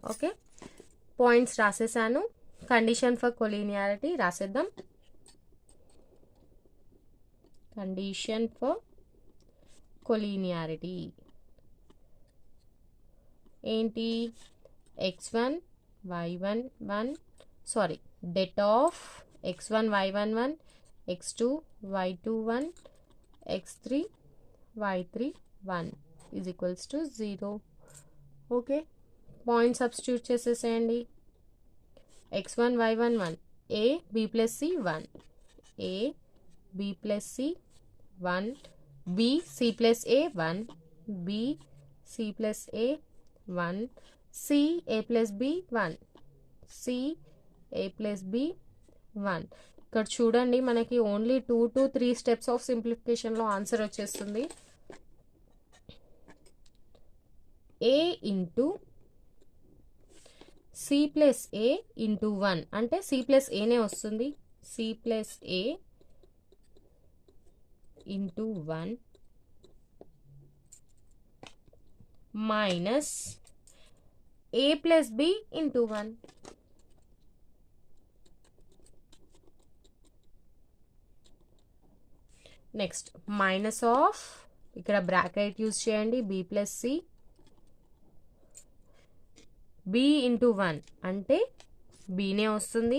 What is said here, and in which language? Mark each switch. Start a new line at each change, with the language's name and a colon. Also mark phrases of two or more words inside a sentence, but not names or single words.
Telugu: ఓకే, పాయింట్స్ రాసేసాను.
English: condition for collinearity
Telugu: రాసేద్దాం.
English: condition for collinearity
Telugu: ఏంటి?
English: x1 y1 1 సారీ det of x1 y11 x2 y21 x3 y31 is equals to 0.
Telugu: ఓకే,
English: point substitute
Telugu: చేసేసేయండి.
English: x1 y11 a b plus c 1 a b plus c 1 b c plus a 1 b c plus a 1 c a plus b 1 c a plus b 1.
Telugu: ఇక్కడ చూడండి మనకి
English: only 2 to 3 steps of simplificationlo answer
Telugu: వచ్చేస్తుంది.
English: a into c plus a into 1
Telugu: అంటే
English: c plus a
Telugu: వస్తుంది.
English: c plus a into 1 minus a plus b into 1. next minus of,
Telugu: ఇక్కడ
English: bracket use
Telugu: చేయండి,
English: b plus c b into 1
Telugu: అంటే bనే వస్తుంది.